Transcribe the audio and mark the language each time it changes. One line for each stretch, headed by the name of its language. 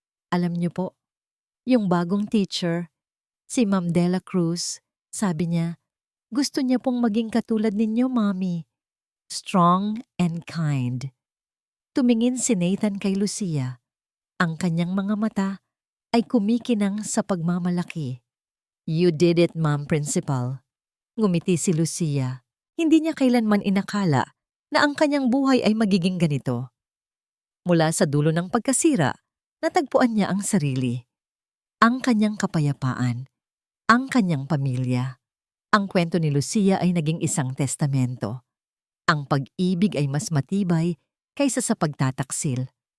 Filipino: "Alam niyo po, yung bagong teacher, si Ma'am Dela Cruz, sabi niya, gusto niya pong maging katulad ninyo, Mommy.
English: Strong and kind."
Filipino: Tumingin si Nathan kay Lucia. Ang kanyang mga mata ay kumikinang sa pagmamalaki.
English: "You did it, Ma'am Principal."
Filipino: Ngumiti si Lucia. Hindi niya kailanman inakala na ang kanyang buhay ay magiging ganito. Mula sa dulo ng pagkasira, natagpuan niya ang sarili. Ang kanyang kapayapaan. Ang kanyang pamilya. Ang kwento ni Lucia ay naging isang testamento. Ang pag-ibig ay mas matibay kaysa sa pagtataksil.